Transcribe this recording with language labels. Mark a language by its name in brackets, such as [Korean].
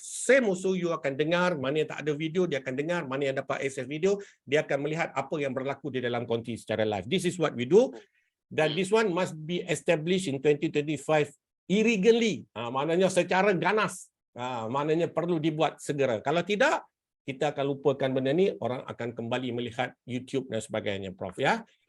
[English] Same also, [Malay] you akan dengar, mana yang tak ada video, dia akan dengar, mana yang dapat access video, dia akan melihat apa yang berlaku di dalam konti secara live. [English] This is what we do. [Malay] Dan [English] this one must be established in 2025 irregularly. [Malay] Maknanya secara ganas. Maknanya perlu dibuat segera. Kalau tidak, kita akan lupakan benda ni, orang akan kembali melihat YouTube dan sebagainya, Prof, ya.